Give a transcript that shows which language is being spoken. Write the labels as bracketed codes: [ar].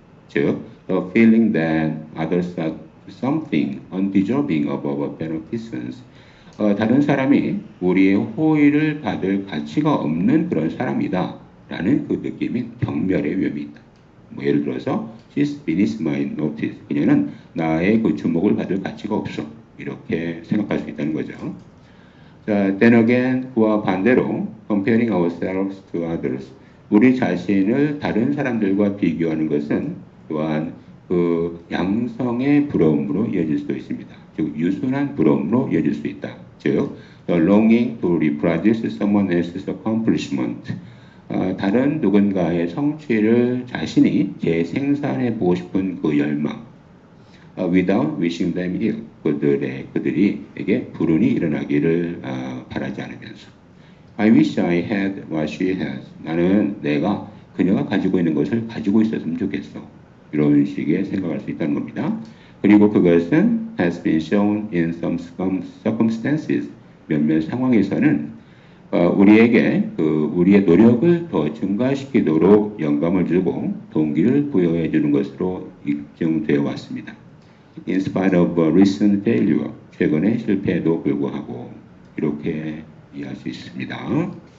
[ko] 즉, [en] the feeling that others are something undeserving of our beneficence. [ko] 다른 사람이 우리의 호의를 받을 가치가 없는 그런 사람이다 라는 그 느낌인 경멸의 위험이 있다. 뭐 예를 들어서 [en] she's beneath my notice. [ko] 그녀는 나의 그 주목을 받을 가치가 없어. 이렇게 생각할 수 있다는 거죠. [en] 자, then again [ko] 그와 반대로 [en] comparing ourselves to others. [ko] 우리 자신을 다른 사람들과 비교하는 것은 또한 그 양성의 부러움으로 이어질 수도 있습니다. 즉 유순한 부러움으로 이어질 수 있다. 즉 [en] the longing to reproduce someone else's accomplishment. [ko] 다른 누군가의 성취를 자신이 재생산해 보고 싶은 그 열망. [en] without wishing them ill. [ko] 그들에게 불운이 일어나기를 바라지 않으면서. [en] I wish I had what she has. [ko] 나는 내가 그녀가 가지고 있는 것을 가지고 있었으면 좋겠어. 이런 식의 생각할 수 있다는 겁니다. 그리고 그것은 [en] has been shown in some circumstances. [ko] 몇몇 상황에서는 우리에게 우리의 노력을 더 증가시키도록 영감을 주고 동기를 부여해 주는 것으로 입증되어 왔습니다. [en] In spite of recent failure, [ko] 최근의 실패에도 불구하고 이렇게 이해할 수 있습니다.